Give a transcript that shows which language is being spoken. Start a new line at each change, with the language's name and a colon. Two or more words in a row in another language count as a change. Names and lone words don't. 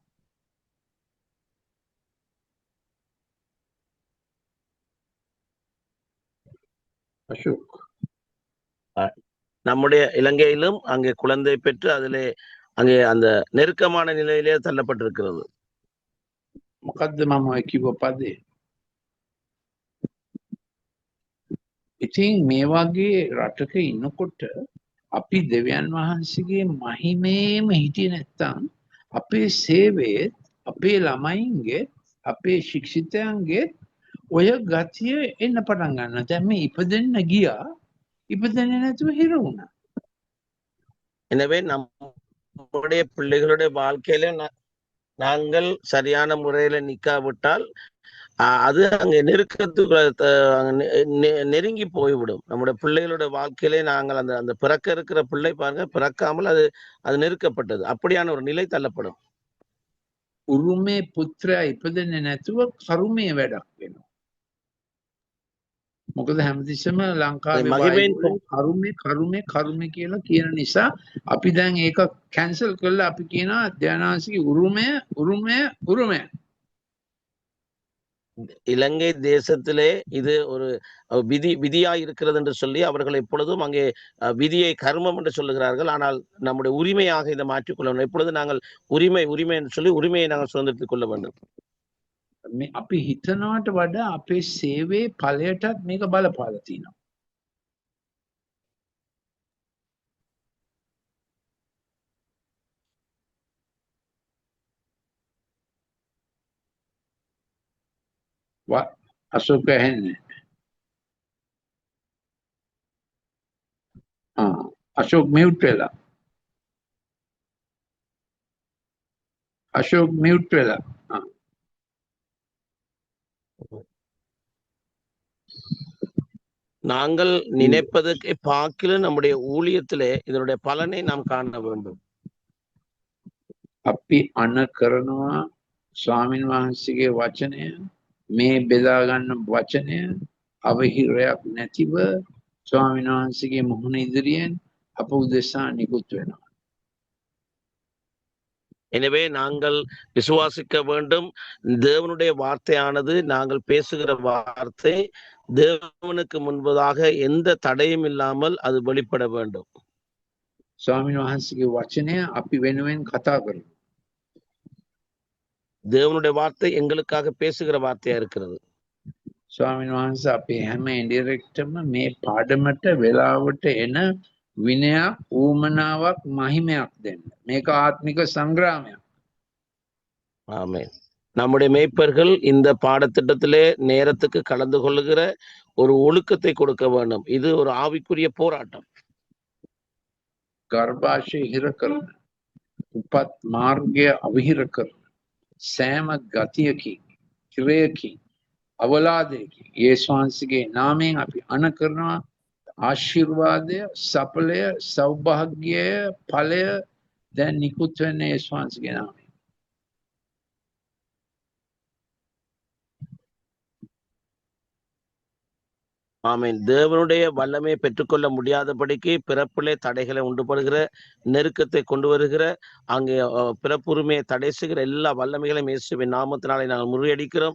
Sinhala: අශෝක්,
Tamil: நம்முடைய இலங்கையிலும் அங்கே குழந்தை பெற்று அதிலே அங்கே அந்த நெருக்கமான நிலையிலே தள்ளப்பட்டிருக்கிறது.
Sinhala: මොකද්ද මම ඔය කිව්ව පදේ? ඉතින් මේ වගේ රටක ඉන්නකොට අපි දෙවියන් වහන්සේගේ මහිමේම හිටියේ නැත්තම් අපේ සේවයේ, අපේ ළමයින්ගේ, අපේ ශික්ෂිතයන්ගේ ඔය ගතිය එන්න පටන් ගන්නවා. දැන් මේ ඉපදෙන්න ගියා, ඉපදෙන්නේ නැතුව හිර වුණා.
Tamil: எனவே நம்முடைய பிள்ளைகளுடைய வாழ்க்கையில நாங்கள் சரியான முறையில நிக்காவிட்டால் அது அங்கே நெருங்கி போய்விடும். நம்முடைய பிள்ளைகளுடைய வாழ்க்கையிலே நாங்கள் அந்த பிறக்க இருக்கிற பிள்ளை பாருங்க, பிறக்காமல் அது நெருக்கப்பட்டது, அப்படியான ஒரு நிலை தள்ளப்படும்.
Sinhala: උරුමේ පුත්‍රයා ඉපදෙන්නේ නැතුව කරුමේ වැඩක් වෙනවා. මොකද හැමතිස්සෙම ලංකාවේ කරුමේ කියලා කියන නිසා අපි දැන් ඒක කැන්සල් කරලා අපි කියනවා ධානාංශික උරුමය.
Tamil: இலங்கை தேசத்திலே இது ஒரு விதியா இருக்கிறது என்று சொல்லி அவர்கள் எப்பொழுதும் அங்கே விதியை கர்மம் என்று சொல்லுகிறார்கள். ஆனால் நம்முடைய உரிமையாக இதை மாற்றிக்கொள்ளணும். எப்பொழுது நாங்கள் உரிமை என்று சொல்லி உரிமையை நாங்கள் சுதந்திரத்துக் கொள்ள வேண்டும்.
Sinhala: අපි හිතනවට වඩා අපේ සේවයේ ඵලයටත් මේක බලපාලා තියෙනවා. අශෝක ඇහෙන්නේ? අශෝක් මියුට් වෙලා. අශෝක් මියුට් වෙලා.
Tamil: நாங்கள் நினைப்பதற்கு பாக்கில நம்முடைய ஊழியத்திலே இதனுடைய பலனை நாம் காண வேண்டும்.
Sinhala: අපි අන කරනවා ස්වාමීන් වහන්සේගේ වචනය, මේ බෙදා ගන්න වචනය අවහිරයක් නැතිව ස්වාමීන් වහන්සේගේ මුහුණ ඉදිරියෙන් අප උදෙසා නිකුත් වෙනවා.
Tamil: எனவே நாங்கள் விசுவாசிக்க வேண்டும். தேவனுடைய வார்த்தையானது நாங்கள் பேசுகிற வார்த்தை தேவனுக்கு முன்பதாக எந்த தடையும் இல்லாமல் அது வெளிப்பட வேண்டும்.
Sinhala: ස්වාමීන් වහන්සේගේ වචනය අපි වෙනුවෙන් කතා කරනවා.
Tamil: தேவனுடைய வார்த்தை எங்களுக்காக பேசுகிற வார்த்தையா இருக்கிறது.
Sinhala: ස්වාමීන් වහන්සේ අපේ හැම ඉන්ඩිරෙක්ටම මේ පාඩමට වෙලාවට එන විනයක්, ඌමනාවක්, මහිමයක් දෙන්න. මේක ආත්මික සංග්‍රාමයක්.
Tamil: ஆமென். நம்முடைய மேய்ப்பர்கள் இந்த பாடத்திட்டத்திலே நேரத்துக்கு கலந்து கொள்ளுகிற ஒரு ஒழுக்கத்தை கொடுக்க வேண்டும். இது ஒரு ஆவிக்குரிய போராட்டம்.
Sinhala: ගර්භාෂය හිර කරන, උපත් මාර්ගය අවිහිර කරන, සෑම ගතියකින්, කිරයකින්, අවලාදයකින් යේසුස් වහන්සේගේ නාමයෙන් අපි අණ කරනවා. ආශිර්වාදය, සඵලය, සෞභාග්‍යය, ඵලය දැන් නිකුත් වෙන්නේ යේසුස් වහන්සේගේ නාමයෙන්.
Tamil: ஆமென். தேவனுடைய வல்லமையை பெற்றுக்கொள்ள முடியாதபடிக்கு பிறப்பிலே தடைகளை உண்டுபடுகிற, நெருக்கத்தை கொண்டு வருகிற, அங்கே பிறப்புரிமையை தடை செய்கிற எல்லா வல்லமைகளையும் இயேசுவின் நாமத்தினாலே நாங்கள் முறியடிக்கிறோம்.